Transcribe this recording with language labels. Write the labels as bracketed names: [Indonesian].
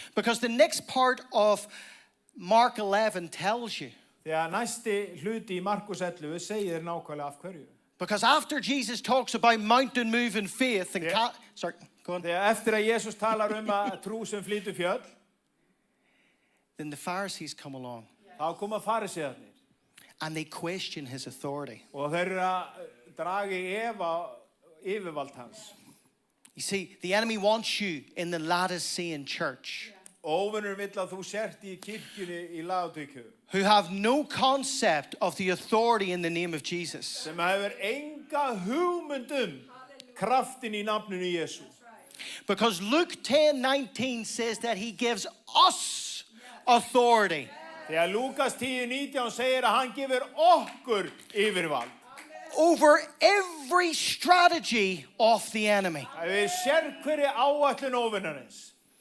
[English] Because the next part of Mark 11 tells you. [Icelandic] Því að næsti hluti í Markus 11 segir nákvæmlega af hverju. [English] Because after Jesus talks about mountain moving faith and sorry, go on. [Icelandic] Þegar eftir að Jesús talar að trú sem flýtur fjöll, [English] Then the Pharisees come along [Icelandic] þá koma farisearnir [English] and they question his authority. [Icelandic] og þeir að draga í efa yfirvald hans. [English] You see, the enemy wants you in the Laodicean church [Icelandic] Óvinur vill að þú sért í kirkjunni í Laodíku [English] who have no concept of the authority in the name of Jesus. [Icelandic] sem hefur enga hugmynd kraftin í nafninu Jesú. [English] Because Luke 10:19 says that he gives us authority. [Icelandic] Þegar Lúkas 10:19 segir að hann gefur okkur yfirvald. [English] Over every strategy of the enemy. [Icelandic] Það er sérhverri áætlun óvinarins.